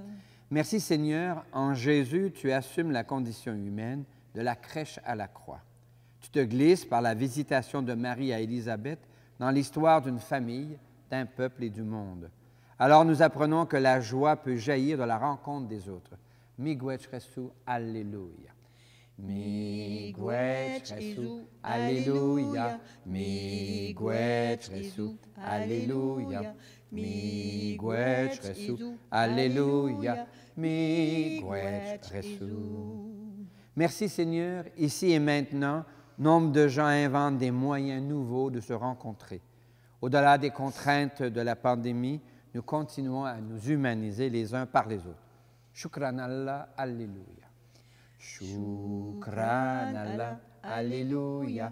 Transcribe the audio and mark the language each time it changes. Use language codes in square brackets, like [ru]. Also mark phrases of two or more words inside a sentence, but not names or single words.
[fr] Merci Seigneur, en Jésus, tu assumes la condition humaine de la crèche à la croix. Tu te glisses par la visitation de Marie à Élisabeth dans l'histoire d'une famille, d'un peuple et du monde. Alors nous apprenons que la joie peut jaillir de la rencontre des autres. [oj] Miigwech Jesu, Alléluia. Miigwech Jesu, Alléluia. Miigwech Jesu, Alléluia. Miigwech Jesu, Alléluia. Miigwech Jesu. [fr] Merci Seigneur, ici et maintenant, nombre de gens inventent des moyens nouveaux de se rencontrer. Au-delà des contraintes de la pandémie, nous continuons à nous humaniser les uns par les autres. [ar] شكراً الله، هللويا. شكراً الله، هللويا.